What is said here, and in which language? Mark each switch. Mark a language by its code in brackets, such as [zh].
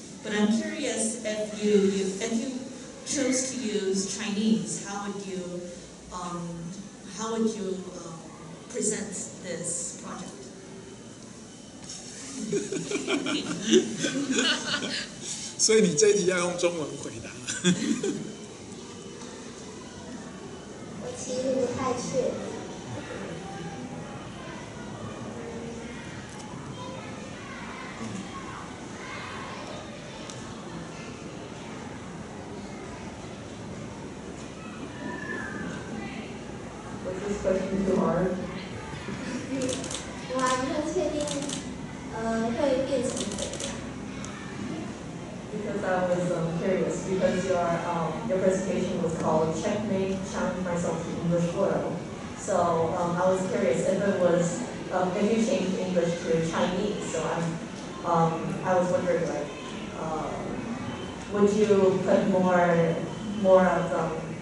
[en] But I'm curious if you chose to use Chinese, how would you present this project? [zh] 所以你这一题要用中文回答。我其实不太确定。 [en] Was this question too hard? [zh] 我还不太确定，会变成怎样。 [en] Because I was curious, because your presentation was called Checkmate, Challenge Myself to English World. So I was curious if it was if you changed English to Chinese. So I was wondering, like, would you put more of